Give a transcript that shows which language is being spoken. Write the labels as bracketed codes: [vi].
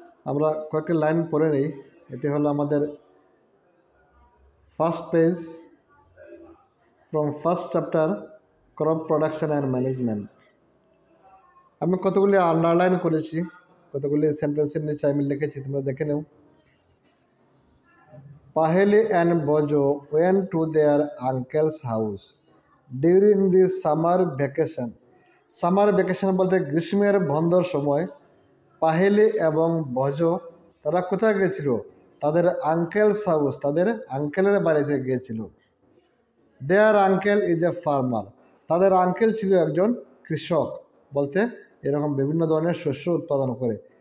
[bn] আমরা কয়েকটি লাইন পড়ে নিই। এটি হলো আমাদের [en] First page from first chapter crop production and management. [bn] আমি কতগুলি আন্ডারলাইন করেছি, কতগুলি সেন্টেন্সের নিচে আমি লিখেছি, তোমরা দেখে নেও। [en] Paheli and Bojo went to their uncle's house during the summer vacation. [bn] Summer vacation বলতে গ্রীষ্মের বন্ধর সময় পাহেলি এবং ভোজো তারা কোথায় গিয়েছিল? তাদের আঙ্কেলস হাউস, তাদের আঙ্কেলের বাড়িতে গিয়েছিল। [en] their uncle is a farmer, [bn] তাদের আঙ্কেল ছিল একজন কৃষক, বলতে এরকম বিভিন্ন ধরনের শস্য উৎপাদন করে।